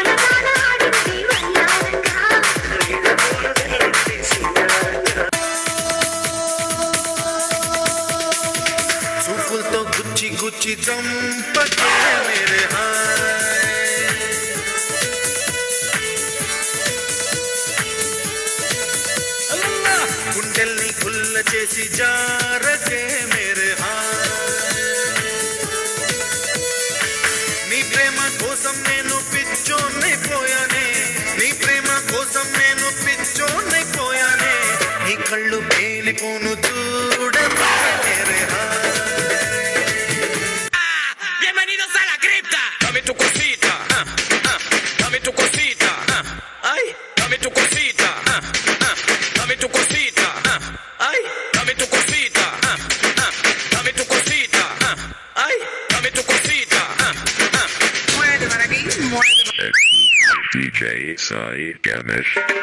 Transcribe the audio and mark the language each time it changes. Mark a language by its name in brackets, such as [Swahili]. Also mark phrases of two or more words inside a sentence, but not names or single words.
[Telugu] చూపులతో గుచ్చి గుచ్చి చంపకే మేరే గుండెల్ని గుల్ల చేసి జారకే మేరే నీ ప్రేమ కోసం నేను పిచ్చోన్నైపోయానే నీ ప్రేమ కోసం నేను పిచ్చోన్నైపోయానే నీ కళ్ళు పేలిపోను చూడకే మేరే [Spanish] Bienvenidos a la cripta. Dame tu cosita, dame tu cosita, ay, dame tu cosita, dame tu cosita, ay, dame tu cosita, dame tu cosita, ay, dame tu cosita. DJ Sai Ganesh.